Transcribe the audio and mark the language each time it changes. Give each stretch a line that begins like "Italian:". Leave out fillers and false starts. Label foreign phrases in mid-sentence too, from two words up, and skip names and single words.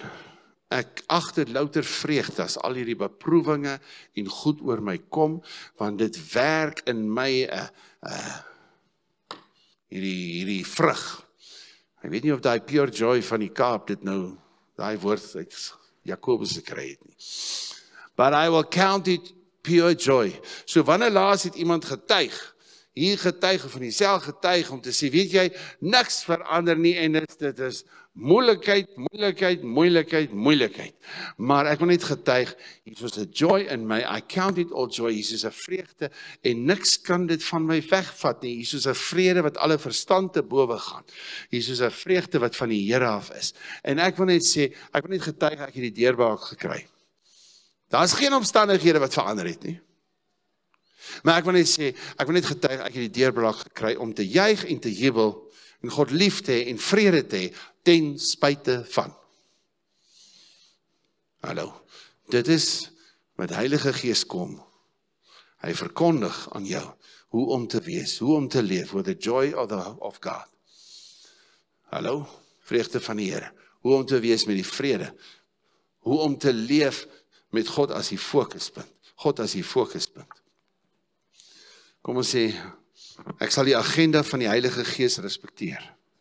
Afrikaans: Ek agter louter vreugde as al hierdie beproewinge en goed oor my kom, want dit werk in my hierdie vrug. Ek weet nie of daai
English: pure joy
Afrikaans: van die Kaap dit nou, daai woord uit Jakobus gekry het nie.
English: But I will count it pure joy.
Afrikaans: So wanneer laas het iemand getuig, hier getuig van die getuig om te sê, weet jy, niks verander nie en dit is moeilikheid. Maar ek wil net getuig, hier is 'n joy in my,
English: I count it all joy,
Afrikaans: hier is 'n vreugde en niks kan dit van my wegvat nie. Hier is 'n vrede wat alle verstand te bowe gaan. Hier is 'n vreugde wat van die Here af is. En ek wil net sê, ek wil net getuig ek het die deurbraak gekry. Daar's geen omstandighede wat verander het nie. Maar ek wil net sê, ek wil net getuig, ek het die deurbraak gekry om te juig en te jubel en God lief te hê en vrede te hê ten spyte van. Hallo, dit is met Heilige Gees kom. Hy verkondig aan jou hoe om te wees, hoe om te leef
English: with the joy of God.
Afrikaans: Hallo, vreugde van die Here. Hoe om te wees met die vrede. Hoe om te leef met God as die fokuspunt. God as die fokuspunt. Kom ons sê, ek sal die agenda van die Heilige Gees respekteer.